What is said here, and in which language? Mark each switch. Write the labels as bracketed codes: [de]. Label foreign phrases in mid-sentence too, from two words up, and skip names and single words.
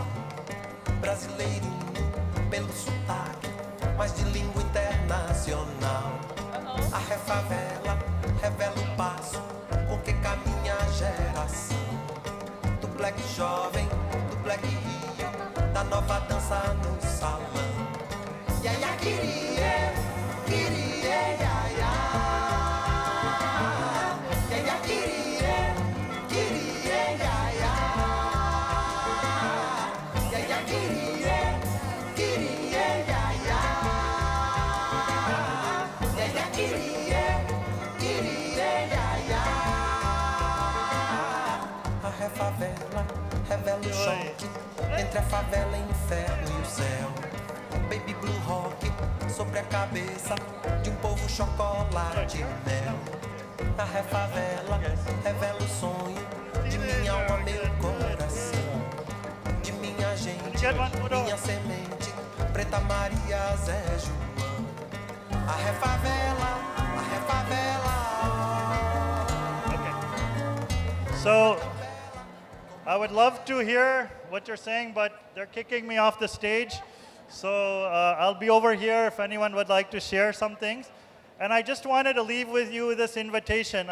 [pt] Brasileirinho pelo sotaque, mas de língua internacional. A refavela revela o passo com que caminha a geração. Do black jovem, do black rio, da nova dança no salão. Ya ya kirie, kirie ya ya. Ya ya kirie, kirie ya ya. Ya ya kirie, kirie ya ya. Ya ya kirie, kirie ya ya. A refavela revela o choque entre a favela, inferno e o céu. [en] Baby blue rock [pt] sobre a cabeça de povo chocolate e mel. A refavela revela o sonho de minha alma, meu coração. De minha gente, minha semente, Preta Maria, Zé João. A refavela, a refavela. [en] So, I would love to hear what you're saying, but they're kicking me off the stage. So I'll be over here if anyone would like to share some things. And I just wanted to leave with you this invitation.